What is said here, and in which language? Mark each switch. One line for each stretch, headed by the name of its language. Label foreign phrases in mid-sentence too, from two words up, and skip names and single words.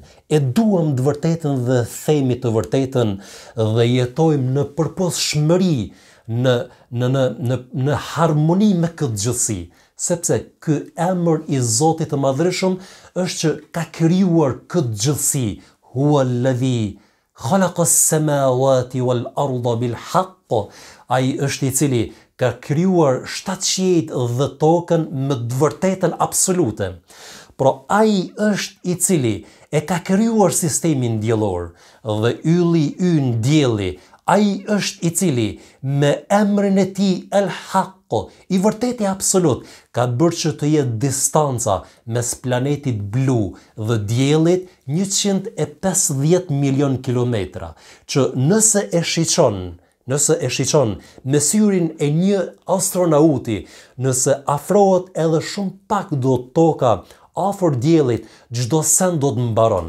Albanian: E duam të vërtetën dhe themi të vërtetën dhe jetojmë në përputhshmëri, në harmoni me këtë gjësi. Sepse ky emër i Zotit të Madhreshëm është që ka krijuar këtë gjësi.
Arabic: هو الذي خلق السماوات والأرض بالحق.
Albanian: Ai është i cili ka krijuar 7 qiejt dhe tokën me të vërtetën absolute. Pra ai është i cili e ka krijuar sistemin diellor dhe ylli ynë dielli. Ai është i cili me emrin e tij El Haqq, i vërteti absolut, ka bërë që të jetë distanca mes planetit blu dhe diellit 150 milion kilometra, që nëse e shiqon me syrin e një astronauti, nëse afrohet edhe shumë pak do toka afër diellit, çdo send do të mbaron.